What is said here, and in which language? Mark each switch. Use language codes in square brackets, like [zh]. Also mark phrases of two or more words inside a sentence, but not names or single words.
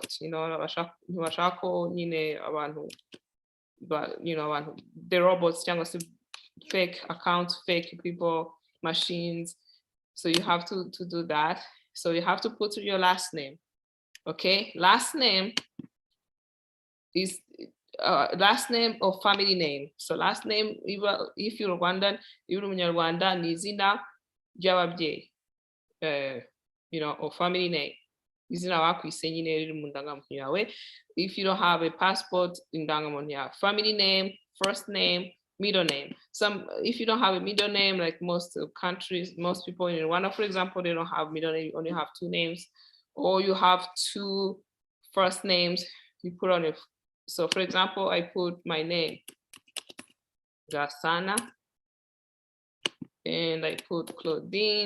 [en] You know, but you know, the robots, fake accounts, fake people, machines. So you have to do that. So you have to put your last name. Okay, last name is last name or family name. So last name, if you're Rwandan, you're Rwanda, [rw] ni izina ry'ababyeyi, [en] you know, or family name. [rw] Izina wakwise nyine riri mu ndangamuntu yawe. [en] If you don't have a passport, [rw] indangamuntu yawe. [en] Family name, first name, middle name. If you don't have a middle name, like most countries, most people in Rwanda, for example, they don't have middle name, you only have 2 names, or you have 2 first names, you put on it. So for example, I put my name, Gasana, and I put Claudine.